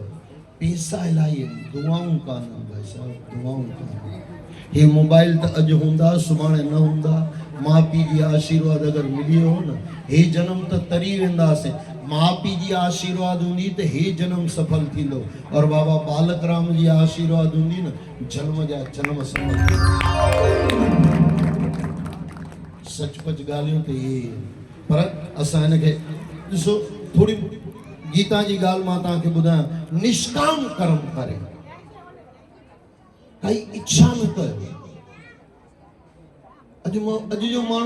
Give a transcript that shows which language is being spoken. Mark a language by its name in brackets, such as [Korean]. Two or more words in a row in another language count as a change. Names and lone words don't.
[Sindhi] पैसा इलाही आहिनि, दुआऊं कान आहिनि। भाई साहब दुआऊं कान। हे मोबाइल त अॼु हूंदा सुभाणे न हूंदा। माउ पीउ जी आशीर्वाद अगरि मिली वियो न, हे जन्म त तरी वेंदासीं। माउ पीउ जी आशीर्वाद हूंदी त हे जन्म सफल थींदो, और बाबा बालक राम जी आशीर्वाद हूंदी न, जन्म जा जन्म सफल। सचपच ॻाल्हियूं त इहे पर असां हिनखे ॾिसो थोरी गीता जी ॻाल्हि मां तव्हांखे ॿुधायां निष्काम कर्म करे काई इच्छा न कयो अॼु जो माण्हू